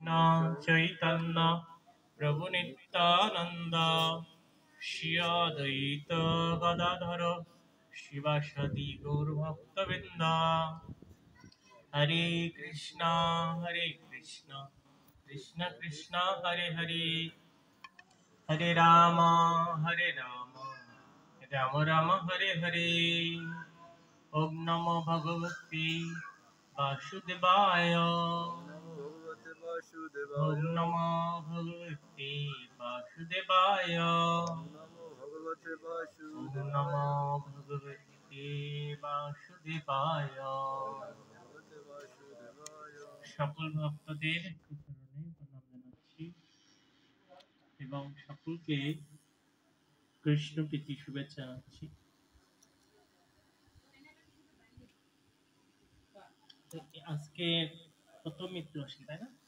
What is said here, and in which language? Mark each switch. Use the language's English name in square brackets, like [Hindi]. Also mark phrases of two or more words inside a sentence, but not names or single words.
[Bangla] চৈতন্য প্রভু নিত্যানন্দ শ্রী অদ্বৈত গদাধর শিবাসাদি গৌর ভক্তবৃন্দ। [Sanskrit] হরে কৃষ্ণ কৃষ্ণ কৃষ্ণ হরে হরে, হরে রাম রাম রাম হরে হরে। ওম নমো ভগবতে বাসুদেবায়। ওম নমো ভগবতে বাসুদেবায়। ওম নমো ভগবতে বাসুদেবায়। [Bangla] সকল ভক্তদের চরণে প্রণাম জানাচ্ছি এবং সকলকে কৃষ্ণ প্রীতি শুভেচ্ছা জানাচ্ছি। আজকে প্রথম মৃত্যু আসে, তাই না?